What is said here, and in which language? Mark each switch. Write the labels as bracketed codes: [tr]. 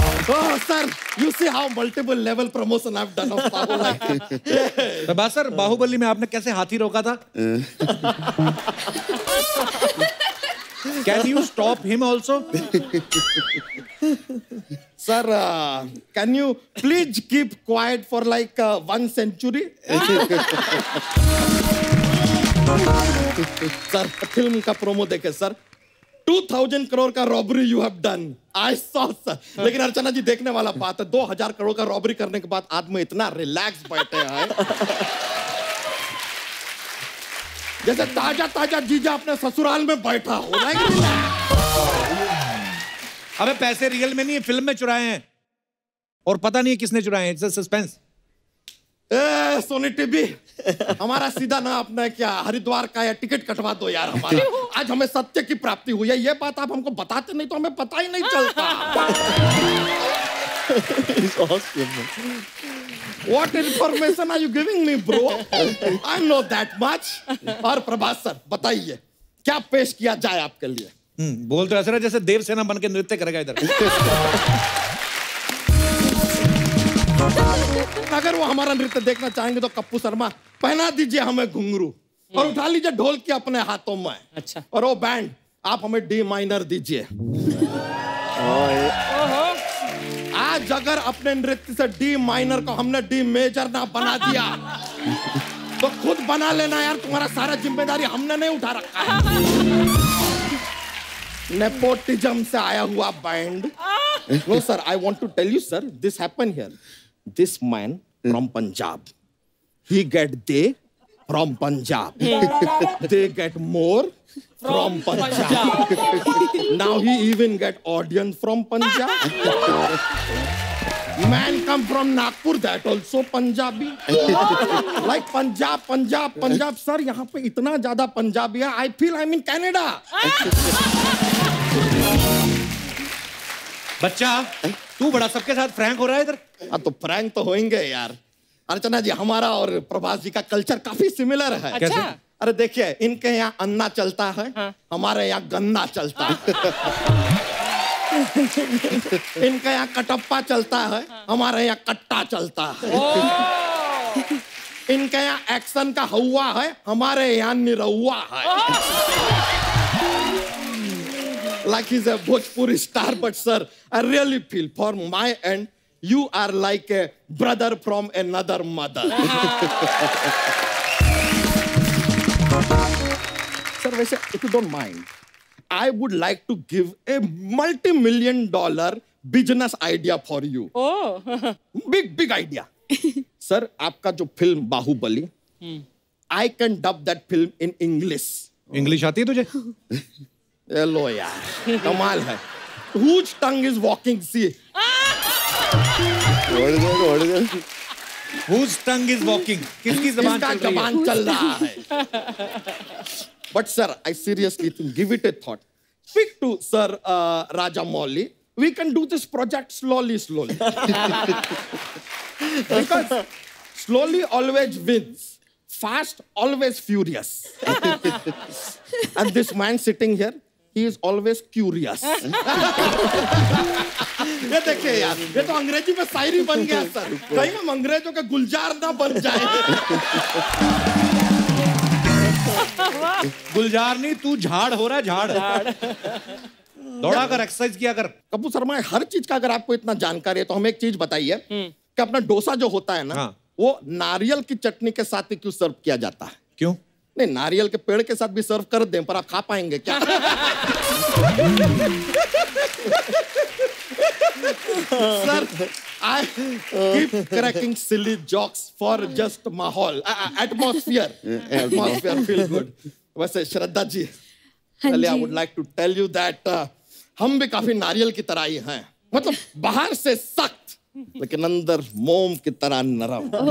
[en] Oh, sir, you see how multiple level promotion I've done of Saho. [hi] Prabhas sir, Baahubali में आपने कैसे हाथी रोका था? [en] Can you stop him also? Sir, can you please keep quiet for like 1 century? [hi] Sir, film का promo देखे sir. [en] 2000 crore का robbery you have done. I saw sir. [hi] लेकिन अर्चना जी देखने वाला बात है, 2000 करोड़ का रॉबरी करने के बाद आदमी इतना रिलैक्स बैठे हैं जैसे ताजा जीजा अपने ससुराल में बैठा हो. अबे पैसे रियल में नहीं है, फिल्म में चुराए हैं और पता नहीं है किसने चुराए हैं. [en] It's suspense. [hi] सोनी टीवी हमारा सीधा ना अपना क्या हरिद्वार का या टिकट कटवा दो यार हमारा. आज हमें सत्य की प्राप्ति हुई है. ये बात आप हमको बताते नहीं तो हमें पता ही नहीं चलता. [en] What information are you giving me, bro? I know that much. [hi] और प्रभास सर बताइए क्या पेश किया जाए आपके लिए. बोल तो ऐसा है जैसे देवसेना बन के नृत्य करेगा इधर. अगर वो हमारा नृत्य देखना चाहेंगे तो कप्पू शर्मा पहना दीजिए हमें घुंघरू और उठा लीजिए ढोल की अपने हाथों में. अच्छा. और वो बैंड आप हमें डी माइनर दीजिए. आज अगर अपने नृत्य से डी माइनर को हमने डी मेजर ना बना दिया तो खुद बना लेना यार. तुम्हारा सारा जिम्मेदारी हमने नहीं उठा रखा है. नेपोटिज्म से आया हुआ band. [en] No sir, I want to tell you sir, this happen here. This man from Punjab, he get they from Punjab. They get more from Punjab. Now he even get audience from Punjab. Man come from Nagpur, that also Punjabi. Like Punjab. [hi] Sir, यहाँ पे इतना ज़्यादा पंजाबी है. [en] I feel I'm in Canada. [hi] बच्चा, तू बड़ा सबके साथ फ्रैंक हो रहा है इधर. हाँ तो फ्रैंक तो होंगे यार. अर्चना जी हमारा और प्रभास जी का कल्चर काफी सिमिलर है. अच्छा? कैसे? अरे देखिए, इनके यहाँ अन्ना चलता है. हाँ. हमारे यहाँ गन्ना चलता है. इनके यहाँ कटप्पा चलता है. हाँ. हमारे यहाँ कट्टा चलता है. इनके यहाँ एक्शन का हवा है. हमारे यहाँ निरहुआ है. [en] Like he's a Bhojpuri star, but sir, I really feel for my end, you are like a brother from another mother. Sir, वैसे, if you don't mind, I would like to give a multi-million-dollar business idea for you. Oh, big idea. Sir, [hi] आपका जो film Baahubali, [en] I can dub that film in English. [hi] English आती है तुझे? Hello यार, कमाल है. [en] Whose tongue is walking? See. What is that? Whose tongue is walking? [hi] किसकी ज़बान चल रहा है? [en] But sir, I seriously think, give it a thought. Speak to Sir Rajamouli. We can do this project slowly. Because slowly always wins. Fast always furious. And this man sitting here, he is always curious. [hi] ये देखिए यार, ये तो अंग्रेजी में शायरी बन गया sir. कहीं हम अंग्रेजों के गुलजार ना बन जाए. गुलजार नहीं, तू झाड़ हो रहा है. झाड़. दौड़ा कर, एक्सरसाइज किया कर। कपूर शर्मा, हर चीज का अगर आपको इतना जानकारी है तो हमें एक चीज बताइए कि अपना डोसा जो होता है ना, वो नारियल की चटनी के साथ क्यों सर्व किया जाता है? क्यों? नहीं, नारियल के पेड़ के साथ भी सर्व कर दें, पर आप खा पाएंगे क्या? [en] Sir, I keep cracking silly jokes for just माहौल, atmosphere. Atmosphere feel good. [hi] वैसे श्रद्धा जी, पहले [en] I would like to tell you that [hi] हम भी काफी नारियल की तरह ही हैं, मतलब बाहर से सख्त लेकिन अंदर मोम की तरह नरम।